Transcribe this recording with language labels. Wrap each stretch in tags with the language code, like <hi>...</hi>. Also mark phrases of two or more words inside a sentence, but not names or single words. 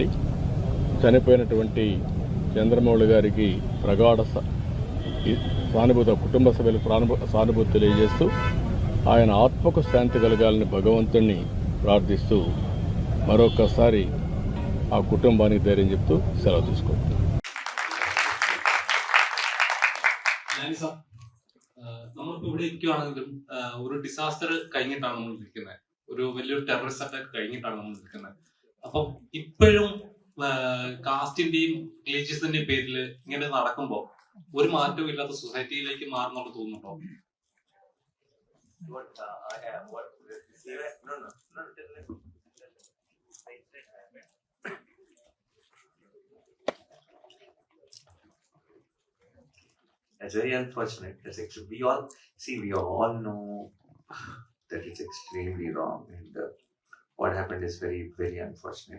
<te>చనిపోయినటువంటి చంద్రమౌళి గారికి ప్రగాఢ సానుభూతి, కుటుంబ సభ్యులకు సానుభూతి తెలియజేస్తూ ఆయన ఆత్మకు శాంతి కలగాలని భగవంతుణ్ణి ప్రార్థిస్తూ మరొకసారి ఆ కుటుంబానికి ధైర్యం చెప్తూ సెలవు తీసుకుంటాం.</te> <ml>നമ്മളിപ്പോ ഇവിടെ ഇരിക്കുകയാണെങ്കിലും ഒരു ഡിസാസ്റ്റർ കഴിഞ്ഞിട്ടാണ് നമ്മൾ നിൽക്കുന്നത്. ഒരു വലിയൊരു</ml> <en>terrorist attack</en> <ml>കഴിഞ്ഞിട്ടാണ് നമ്മൾ നിൽക്കുന്നത്. അപ്പം ഇപ്പോഴും കാസ്റ്റിന്റെയും റിലീജിയസിന്റെയും പേരിൽ ഇങ്ങനെ നടക്കുമ്പോൾ ഒരു മാറ്റവും ഇല്ലാത്ത സൊസൈറ്റിയിലേക്ക് മാറുന്നുണ്ട് തോന്നുന്നുണ്ടോ?</ml> <en>It's very unfortunate. We all know that it's extremely wrong, and what happened is very, very unfortunate.</en>